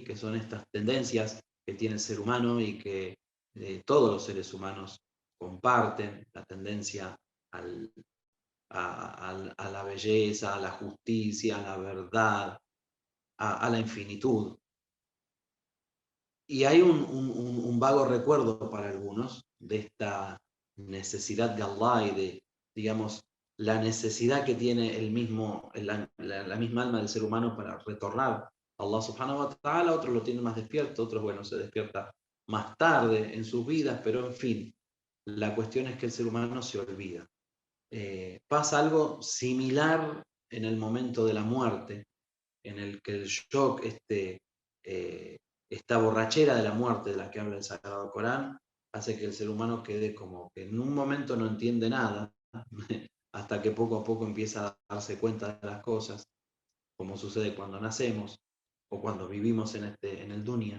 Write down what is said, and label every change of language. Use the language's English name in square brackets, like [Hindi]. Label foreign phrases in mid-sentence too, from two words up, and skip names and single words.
[Spanish] Que son estas tendencias que tiene el ser humano y que todos los seres humanos comparten, la tendencia a la belleza, a la justicia, a la verdad, a la infinitud. Y hay un vago recuerdo para algunos de esta necesidad de Allah y de, digamos, la necesidad que tiene la misma alma del ser humano para retornar a [Arabic] الله سبحانه وتعالى. [Spanish] Otros lo tienen más despierto, otros, bueno, se despierta más tarde en sus vidas, pero en fin, la cuestión es que el ser humano se olvida. Pasa algo similar en el momento de la muerte, en el que el shock, esta borrachera de la muerte de la que habla el Sagrado Corán, hace que el ser humano quede como que en un momento no entiende nada, hasta que poco a poco empieza a darse cuenta de las cosas, como sucede cuando nacemos o cuando vivimos en el dunya.